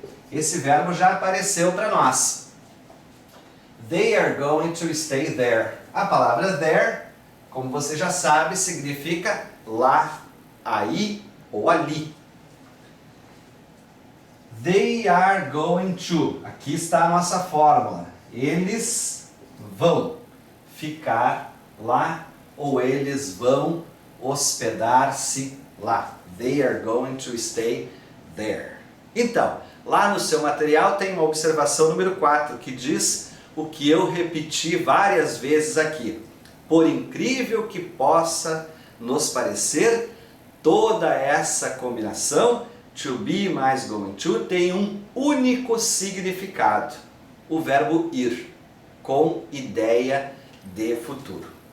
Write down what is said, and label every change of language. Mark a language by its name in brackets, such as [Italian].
[Portuguese] Esse verbo já apareceu para nós. [English] They are going to stay there. [Portuguese] A palavra there, como você já sabe, significa lá, aí ou ali. [English] They are going to. [Portuguese] Aqui está a nossa fórmula. Eles vão ficar lá ou eles vão hospedar-se lá. [English] They are going to stay there. [Portuguese] Então, lá no seu material tem uma observação número 4 que diz o que eu repeti várias vezes aqui. Por incrível que possa nos parecer, toda essa combinação to be mais going to tem um único significado, o verbo ir, com ideia de futuro.